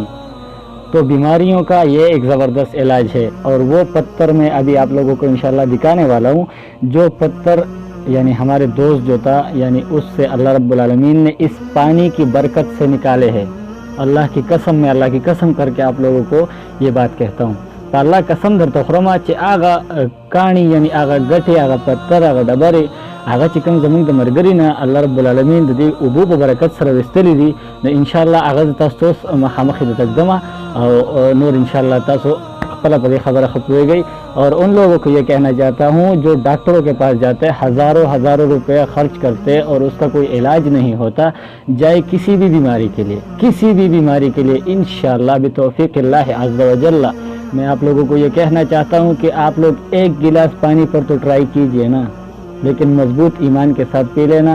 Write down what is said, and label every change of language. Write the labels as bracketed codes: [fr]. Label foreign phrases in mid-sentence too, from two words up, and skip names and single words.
[ur] تو بیماریوں کا یہ ایک زبردست علاج ہے، اور وہ پتھر میں ابھی آپ لوگوں کو انشاءاللہ دکھانے والا ہوں. جو پتھر یعنی ہمارے دوست جو تھا، یعنی اس سے [ar] اللہ رب العالمین [ur] نے اس پانی کی برکت سے نکالے ہیں. اللہ کی قسم، میں اللہ کی قسم کر کے آپ لوگوں کو یہ بات کہتا ہوں. [ps] تو اللہ قسم درته خورم چې هغه کاڼي یعنی هغه ګټې، هغه پتھر، هغه ډبرې، هغه چې کوم زموږ د ملګري نه [ar] الله رب العالمین [ps] د دې اوبو په برکت سره ویستلی دي، نو انشاءالله هغه تاسو اوس مخامخ درته ږدم او نور انشاءالله تاسو خپله په دې خبره ښه پوهېږئ. [ur] اور ان لوگوں کو یہ کہنا چاہتا ہوں جو ڈاکٹروں کے پاس جاتے ہیں، ہزاروں روپے خرچ کرتے اور اس کا کوئی علاج نہیں ہوتا، جائے کسی بھی بیماری کے لیے، کسی بھی بیماری کے لیے انشاءاللہ [ar] بتوفیق اللہ عز و جل. [ur] میں آپ لوگوں کو یہ کہنا چاہتا ہوں کہ آپ لوگ 1 گلاس پانی پر تو ٹرائی کیجئے نا، لیکن مضبوط ایمان کے ساتھ پی لینا.